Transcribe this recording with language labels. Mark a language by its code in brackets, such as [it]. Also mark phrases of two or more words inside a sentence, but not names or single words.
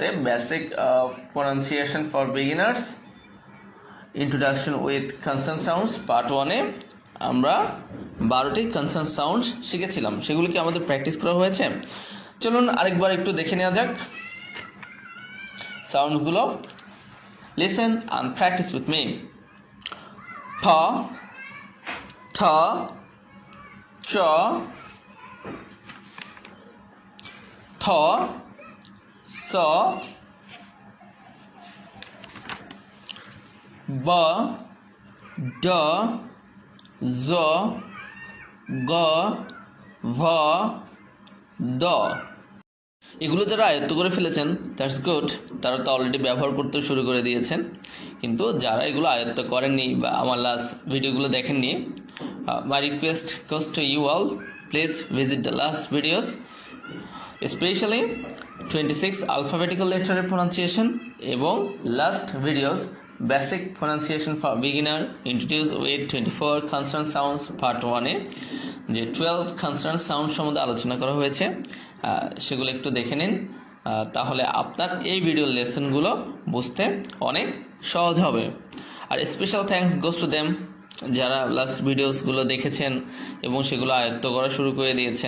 [en] Basic pronunciation for beginners, introduction with consonant sounds part 1 আমরা 12টি consonant sound শিখেছিলাম। [bn] সেগুলো কি আমাদের প্র্যাকটিস করা হয়েছে? চলুন আরেকবার একটু দেখে নেওয়া যাক সাউন্ডগুলো। [en] Listen and practice with me. ফ, ঠ, চ, থ, স, ব, ড, জ, গ, ভ, দ। [bn] এগুলো যারা আয়ত্ত করে ফেলেছেন [en] that's good, [bn] তারা তো অলরেডি ব্যবহার করতে শুরু করে দিয়েছেন। কিন্তু যারা এগুলো আয়ত্ত করেননি বা আমার লাস্ট ভিডিওগুলো দেখেননি, [en] my request goes to you all, please visit the last videos, specially 26 alphabetical letter pronunciation [bn] এবং [en] last videos basic pronunciation for beginner introduced with 24 consonant sounds part 1 [bn] যে [en] 12 consonant sound [bn] সম্বন্ধে আলোচনা করা হয়েছে, সেগুলো একটু দেখে নিন। তাহলে আপনার এই ভিডিও লেসনগুলো বুঝতে অনেক সহজ হবে। আর [en] special thanks goes to them [bn] যারা লাস্ট ভিডিওসগুলো দেখেছেন এবং সেগুলো আয়ত্ত করা শুরু করে দিয়েছেন।